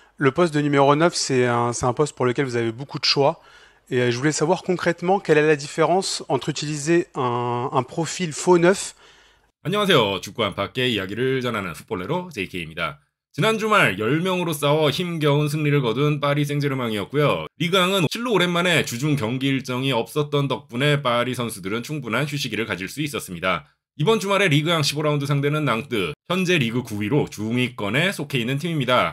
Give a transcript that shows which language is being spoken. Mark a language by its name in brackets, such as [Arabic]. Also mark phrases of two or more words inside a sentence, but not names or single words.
[French] Le poste de numéro 9, c'est un poste pour lequel vous avez beaucoup de choix. Et je voulais savoir concrètement quelle est la différence entre utiliser un profil faux neuf. [Korean] 안녕하세요. 축구 안팎의 이야기를 전하는 풋볼레로 JK입니다. 지난 주말 10명으로 싸워 힘겨운 승리를 거둔 파리 생제르맹이었고요. 리그앙은 실로 오랜만에 주중 경기 일정이 없었던 덕분에 파리 선수들은 충분한 휴식기를 가질 수 있었습니다. 이번 주말에 리그앙 15라운드 상대는 낭뜨, 현재 리그 9위로 중위권에 속해 있는 팀입니다.